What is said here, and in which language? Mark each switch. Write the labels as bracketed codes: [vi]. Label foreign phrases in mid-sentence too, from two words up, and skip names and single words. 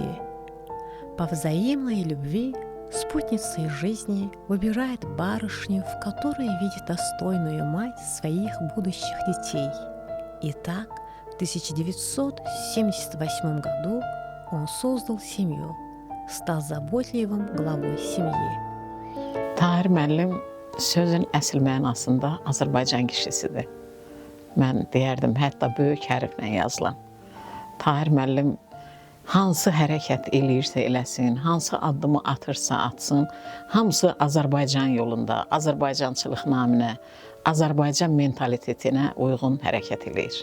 [ru] По взаимной любви спутницей жизни выбирает барышню, в которой видит достойную мать своих будущих детей. И так, в 1978 году он создал семью, стал заботливым главой семьи. [az] Tahir müəllim sözün əsl mənasında Azərbaycan kişisidir. Mən deyərdim, hətta böyük hərflə yazılan. Tahir müəllim hansı hərəkət eləyirsə eləsin, hansı addımı atırsa atsın, hamısı Azərbaycan yolunda, Azərbaycançılıq naminə, Azərbaycan mentalitetinə uyğun hərəkət eləyir.